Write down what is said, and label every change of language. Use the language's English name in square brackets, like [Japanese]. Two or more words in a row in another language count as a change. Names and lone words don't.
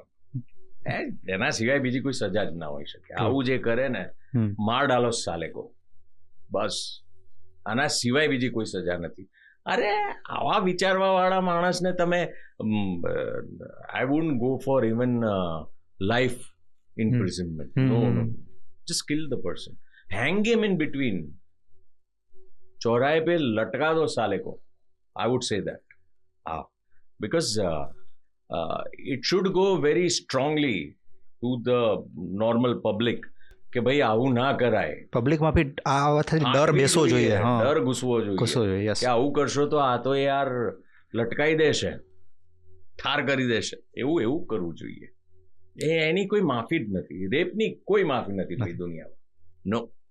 [Gujarati] એના સિવાય બીજી કોઈ સજા જ ના હોઈ શકે. આવું જે કરે ને, [Hindi] मार डालो साले को, [Gujarati] બસ. આના સિવાય બીજી કોઈ સજા નથી. અરે આવા વિચારવા વાળા માણસને તમે [English] I wouldn't go for even life imprisonment. No. Just kill the person. Hang him in between. [Hindi] चौराहे पे लटका दो साले को. [English] I would say that. Because it should go very strongly to the normal public [Gujarati] કે ભાઈ આવું ના કરાય. પબ્લિકમાં બી આ વાતથી ડર બેસવો જોઈએ, ડર ઘૂસવો જોઈએ કે આવું કરશો તો આ તો યાર લટકાઈ દેશે, ઠાર કરી દેશે. એવું કરવું જોઈએ. એની કોઈ માફી જ નથી. રેપની કોઈ માફી નથી ભાઈ દુનિયામાં. નો.